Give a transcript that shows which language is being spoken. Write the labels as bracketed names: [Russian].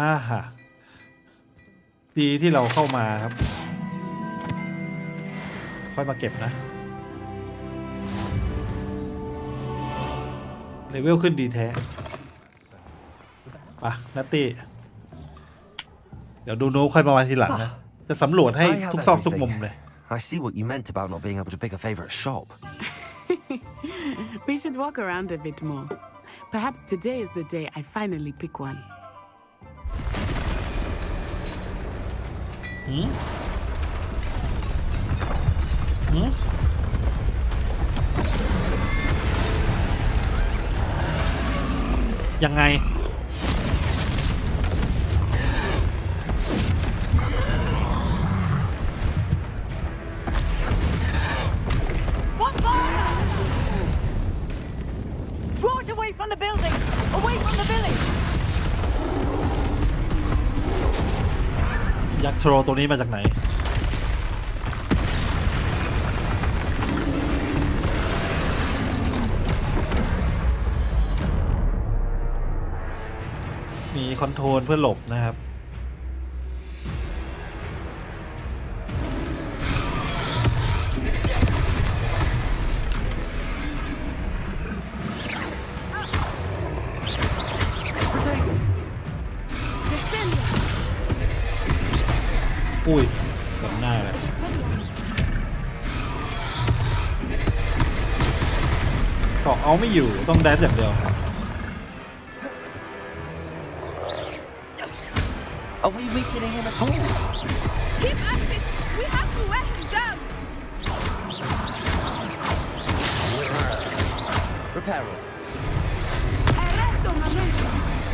[Thai] ฮะดีที่เราเข้ามาครับค่อยมาเก็บนะเลเวลขึ้นดีแท้ป่ะนัตตี้เดี๋ยวดูโน้ค่อยมาทีหลังนะจะสำรวจให้ทุกซอกทุกมุมเลย [English] I see what you meant about not being able to pick a favorite shop. We should walk around a bit more. Perhaps today is the day I finally pick one. [Thai] ยังไง [English] Draw it away from the building! Away from the village! [Thai] ยักษ์โทรตัวนี้มาจากไหนมีคอนโทรลเพื่อหลบนะครับ อุ้ยกับหน้าเลยเกาะเอาไม่อยู่ต้องแดนอย่างเดียว [English] Are we weakening him at all? Keep at it! We have to wear him down! Repair it. Arresto momento!